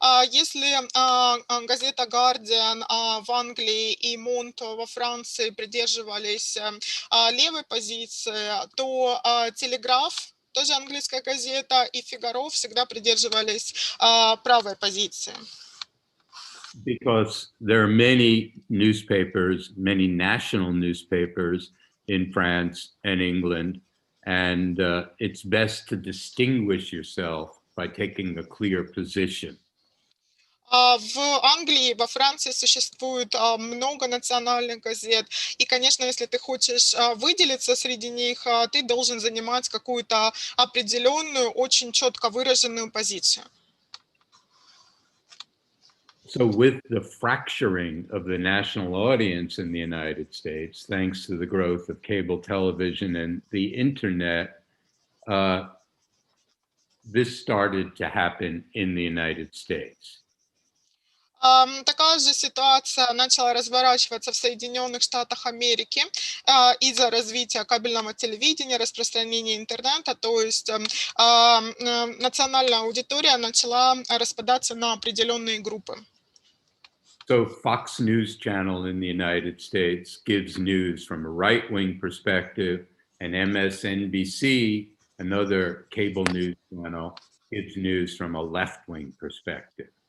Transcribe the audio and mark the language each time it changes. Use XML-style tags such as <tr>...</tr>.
<ru>Если газета «Гардиан» в Англии и «Монт» во Франции придерживались левой позиции, то «Телеграф», тоже английская газета, и «Фигаро» всегда придерживались правой позиции.</ru> <en>Because there are many newspapers, many national newspapers in France and England, and it's best to distinguish yourself by taking a clear position.</en> <ru>В Англии, во Франции существует много национальных газет, и, конечно, если ты хочешь выделиться среди них, ты должен занимать какую-то определенную, очень четко выраженную позицию.</ru> <en>So with the fracturing of the national audience in the United States, thanks to the growth of cable television and the internet, this started to happen in the United States.</en> <ru>Такая же ситуация начала разворачиваться в Соединенных Штатах Америки из-за развития кабельного телевидения, распространения интернета, то есть национальная аудитория начала распадаться на определенные группы.</ru> <en>So Fox News Channel in the United States gives news from a right-wing perspective, and MSNBC, another cable news channel, gives news from a left-wing perspective.</en>